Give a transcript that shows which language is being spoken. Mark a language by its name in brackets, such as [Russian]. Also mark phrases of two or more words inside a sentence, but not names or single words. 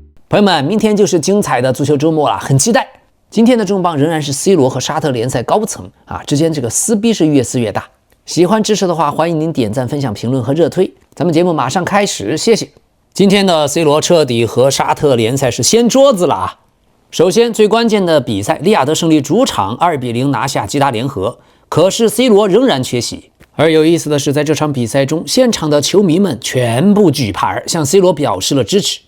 [Chinese] 朋友們，明天就是精彩的足球周末了，很期待。今天的重磅仍然是 C 罗和沙特联赛高层之间这个撕逼是越撕越大。喜欢支持的话，欢迎您点赞、分享、評論和熱推。咱們節目馬上開始，謝謝。今天的 C 羅徹底和沙特聯賽是掀桌子了啊！首先最關鍵的比賽，利雅得勝利主場2-0拿下吉達聯合，可是 C 羅仍然缺席。而有意思的是，在這場比賽中，現場的球迷們全部舉牌向 C 羅表示了支持。